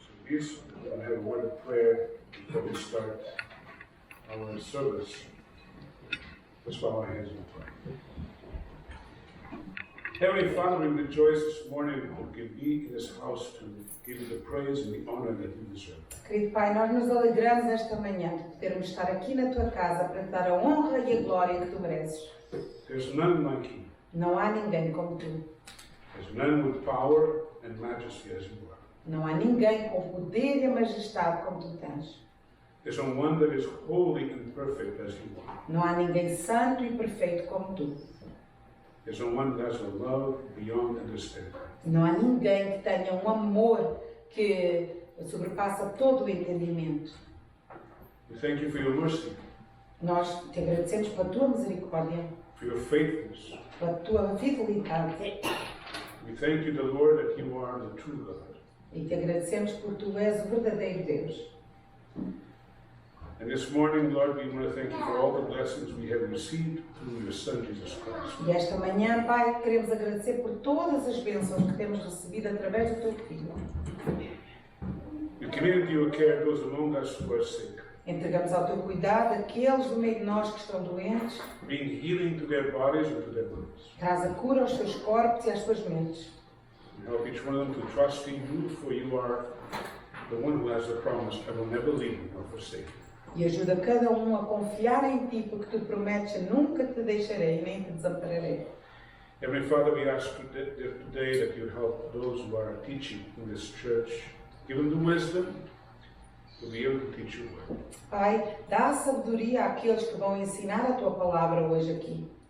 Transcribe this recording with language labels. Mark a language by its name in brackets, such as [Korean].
[English] isso, we're going to have a word of prayer before we start our service. Let's bow our heads and pray. Heavenly Father, we rejoice this morning to be in this house to give you the praise and the honor that you deserve. [Portuguese] Querido Pai, nós nos alegramos esta manhã de podermos estar aqui na tua casa para te dar a honra e a glória que tu mereces. [English] There's none like you. [Portuguese] Não há ninguém como tu. [English] There's none with power and majesty as you are. [Portuguese] Não há ninguém com o poder e a majestade como tu tens. [English] There's no one that is holy and perfect as you are. [Portuguese] Não há ninguém santo e perfeito como tu. [English] There's no one that has a love beyond understanding. [Portuguese] Não há ninguém que tenha um amor que sobrepassa todo o entendimento. [English] We thank you for your mercy, [Portuguese] Nós te agradecemos pela tua misericórdia, [English] for your faithfulness. [Portuguese] pela tua fidelidade [English] We thank you, the Lord, that you are the true God. [Portuguese] e te agradecemos porque tu és o verdadeiro Deus. [English] And this morning, Lord, we want to thank you for all the blessings we have received through your Son, Jesus Christ. [Portuguese] E esta manhã, Pai, queremos agradecer por todas as bênçãos que temos recebido através do teu Filho. [English] We commit into your care those among us who are sick, [Portuguese] Entregamos ao teu cuidado aqueles do meio de nós que estão doentes. [English] bring healing to their bodies and to their minds. [Portuguese] Traz a cura aos seus corpos e às suas mentes. [English] And help each one of them to trust in you, for you are the one who has the promise, I will never leave you nor forsake you. [Portuguese] E ajuda cada um a confiar em ti, porque tu prometes: nunca te deixarei nem te desampararei. [English] Heavenly Father, we ask today that you help those who are teaching in this church. Give them the wisdom to be able to teach your word. [Portuguese] Pai, dá sabedoria àqueles que vão ensinar a tua palavra hoje aqui.